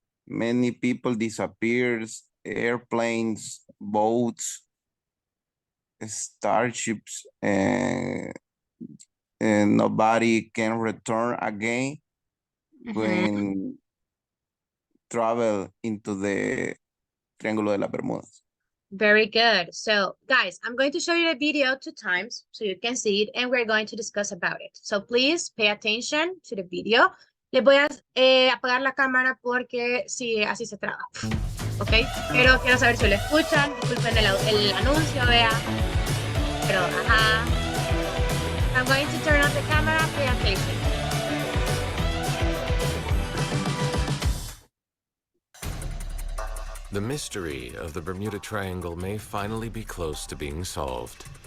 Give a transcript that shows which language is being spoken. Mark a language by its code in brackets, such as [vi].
[en] Many people disappears, airplanes, boats, starships, and nobody can return again when travel into the Triángulo de las Bermudas. Very good. So, guys, I'm going to show you the video 2 times so you can see it, and we're going to discuss about it. So, please pay attention to the video. [es] Les voy a apagar la cámara porque sí, así se traba. ¿Ok? Pero quiero saber si lo escuchan. Disculpen el anuncio, vea. Pero, ajá. [en] I'm going to turn on the camera. Pay attention. The mystery of the Bermuda Triangle may finally be close to being solved.